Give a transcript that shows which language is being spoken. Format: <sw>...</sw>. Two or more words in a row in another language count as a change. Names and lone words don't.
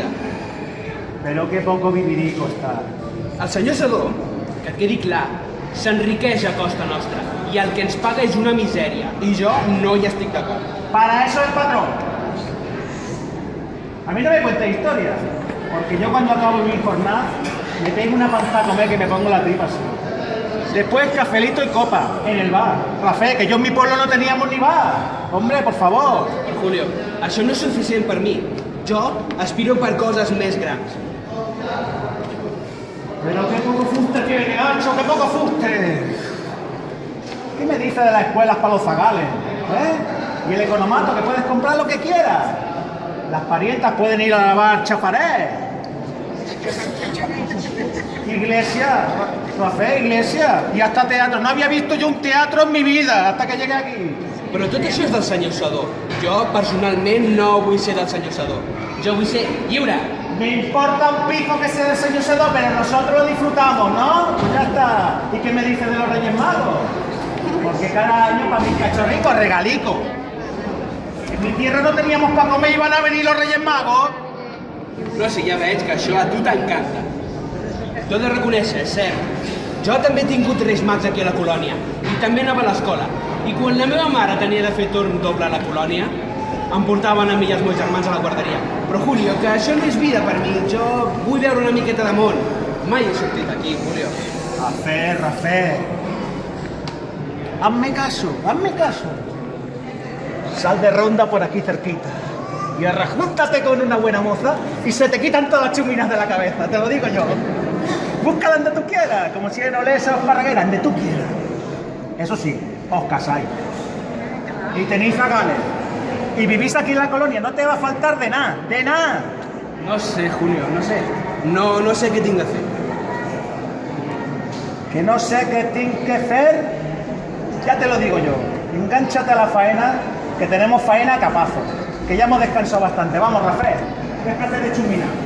<es>Pero qué poco vivirico está.</es> <ca>El senyor Sedó, que et quedi clar, s'enriqueix a costa nostra i el que ens paga és una misèria i jo no hi estic d'acord.</ca> <es>Para eso el patrón. A mí no me cuentes historias, porque yo cuando acabo mi jornada me pego una panza a comer que me pongo la tripa así. Después cafelito y copa en el bar. Rafael, que yo en mi pueblo no teníamos ni bar. Hombre, por favor.</es> <ca>Però, Julio, això no és suficient per mi. Jo aspiro per coses més grans.</ca> <es>Pero qué poco fuste tiene, Nacho, qué poco fuste. ¿Qué me dice de las escuelas para los zagales? ¿Eh? Y el economato, que puedes comprar lo que quieras. Las parientas pueden ir a lavar chafarés. Iglesia, Rafael, iglesia. Y hasta teatro. No había visto yo un teatro en mi vida hasta que llegué aquí.</es> <ca>Però tot això és del senyor Sadó. Jo, personalment, no vull ser del senyor Sadó. Jo vull ser lliure.</ca> <es>Me importa un pico que sea el señor Sedó, pero nosotros lo disfrutamos, ¿no? Pues ya está. ¿Y qué me dice de los Reyes Magos? Porque cada año para mis cachorricos regalico. En mi tierra no teníamos para comer y van a venir los Reyes Magos.</es> <ca>No sé, ja veig que això a tu t'encanta. T'ho he de reconèixer, és cert. Jo també he tingut Reis Mags aquí a la colònia i també anava a l'escola. I quan la meva mare tenia de fer torn doble a la colònia, em portaven a mi i els meus germans a la guarderia. Però, Julio, que això no és vida per mi. Jo vull veure una miqueta de món. Mai he sortit aquí, Julio.</ca> <es>Rafael. Hazme caso, hazme caso. Sal de ronda por aquí cerquita. Y arrajúntate con una buena moza y se te quitan todas las chuminas de la cabeza, te lo digo yo. Búscala donde tú quieras, como si en Olesa o Esparraguera, donde tú quieras. Eso sí, os casáis. Y tenéis zagales. Y vivís aquí en la colonia, no te va a faltar de nada, de nada. No sé, Julio,</es> <ca>no sé. No sé què tinc de fer.</ca> <es>Que no sé qué tienes que hacer, ya te lo digo yo. Engánchate a la faena, que tenemos faena a capazo. Que ya hemos descansado bastante. Vamos, Rafael, déjate de chumina.</es>